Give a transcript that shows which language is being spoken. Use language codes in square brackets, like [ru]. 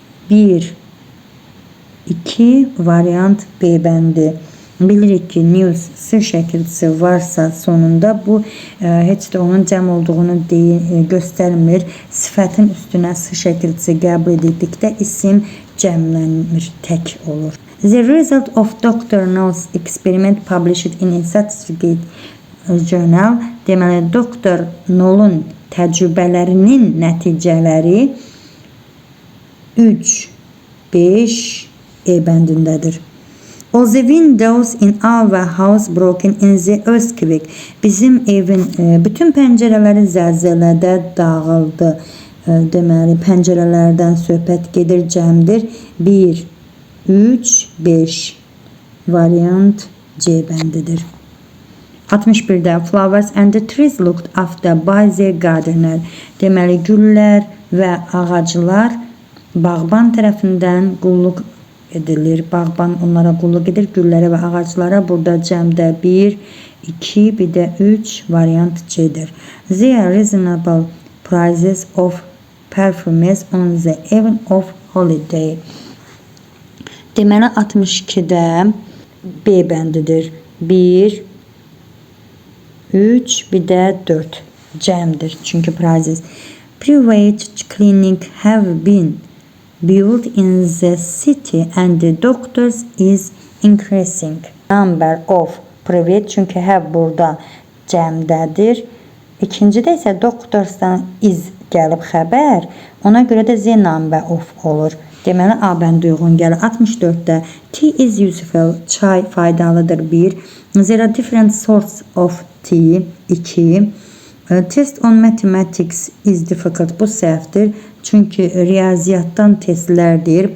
[az] 1 2 variant B bəndi. Bilirik ki, news S şəkilçisi varsa sonunda bu heç də onun cəm olduğunu göstərmir. Sifətin üstünə S şəkilçisi qəbul edildikdə isim cəmlənmir, tək olur. [en] The result of Dr. Null's experiment published in a scientific journal. [az] Deməli, Dr. Null'un təcrübələrinin nəticələri 3 5 E bəndindədir. [en] All the windows in our house broken in the earthquake. [az] Bizim evin bütün pəncərələri zəlzələdə dağıldı. Deməli, pəncərələrdən söhbət gedir, cəmdir. 1 3 5 variant C bəndidir. 61-də [en] flowers and the trees looked after by the gardener. [az] Deməli, güllər və ağaclar bağban tərəfindən qulluq edilir. Bağban onlara qulluq edir, güllərə və ağaclara. Burada cəmdə 1, 2, bir də 3 variant C-dir. [en] There are reasonable prices of perfumes on the eve of holiday. [az] Deməli, 62-də B bəndidir. 1, 3, bir də 4 cəmdir. Çünki prices. [en] Private clinic have been built in the city and the doctors is increasing. Number of private, [az] çünki have burada cəmdədir. İkincidə isə doctorsdan is gəlib xəbər. Ona görə də the number of olur. Deməli, A bəndi uyğun gəlir. 64-də [en] tea is useful. [az] Çay faydalıdır. 1. [en] There are different sorts of tea. 2. Test on mathematics is difficult. [az] Bu səhvdir. Çünki riyaziyyatdan testlərdir.